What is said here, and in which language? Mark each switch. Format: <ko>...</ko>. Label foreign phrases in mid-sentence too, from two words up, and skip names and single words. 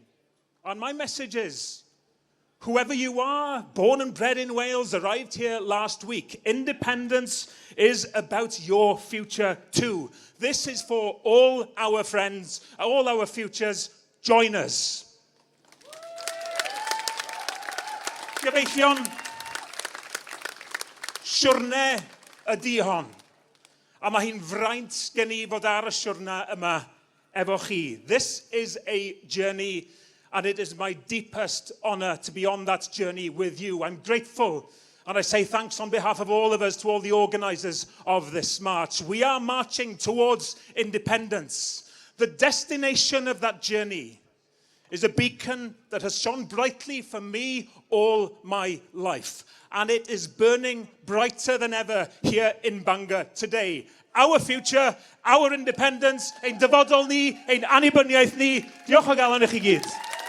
<en>And my message is, whoever you are, born and bred in Wales, arrived here last week, independence is about your future too. This is for all our friends, all our futures. Join us.</en> <cy>Gyfeillion, siwrne ydi hon. A mae hi'n fraint gen I fod ar y siwrna yma efo chi.</cy> <en>This is a journey, and it is my deepest honor to be on that journey with you. I'm grateful, and I say thanks on behalf of all of us to all the organisers of this march. We are marching towards independence. The destination of that journey is a beacon that has shone brightly for me all my life. And it is burning brighter than ever here in Bangor today. Our future, our independence,</en> <cy>ein dyfodol ni, ein annibyniaeth ni. Diolch o galon i chi gyd.</cy>